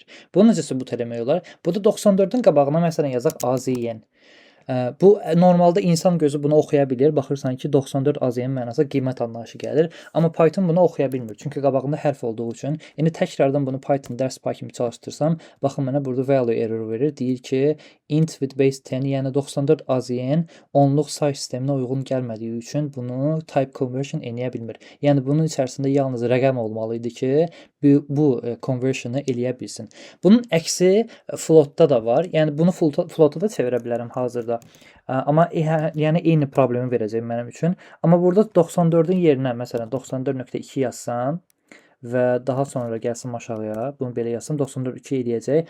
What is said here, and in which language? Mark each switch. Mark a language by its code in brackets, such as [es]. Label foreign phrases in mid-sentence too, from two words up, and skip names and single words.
[az] Bunu necə sübut eləmək olar? Burada 94-ün qabağına məsələn yazaq AZN. Bu normalda insan gözü bunu oxuya bilir. Baxırsan ki, 94 AZN mənası qiymət anlayışı gəlir. Amma Python bunu oxuya bilmir. Çünki qabağında hərf olduğu üçün. İndi təkrardan bunu Python dərs pay kimi çalışdırsam, baxın mənə burada [en] value error [az] verir. Deyir ki, [en] int with base 10, [az] yəni 94 AZN onluq say sisteminə uyğun gəlmədiyi üçün bunu [en] type conversion [az] eləyə bilmir. Yəni bunun içərisində yalnız rəqəm olmalı idi ki, bu conversion-ı eləyə bilsin. Bunun əksi float-da da var. Yəni bunu float-a da çevirə bilərəm hazırda. Amma yəni eyni problemi verəcək mənim üçün. Amma burada 94-ün yerinə məsələn 94.2 yazsam və daha sonra gəlsin aşağıya, bunu belə yazsam 94.2 eləyəcək.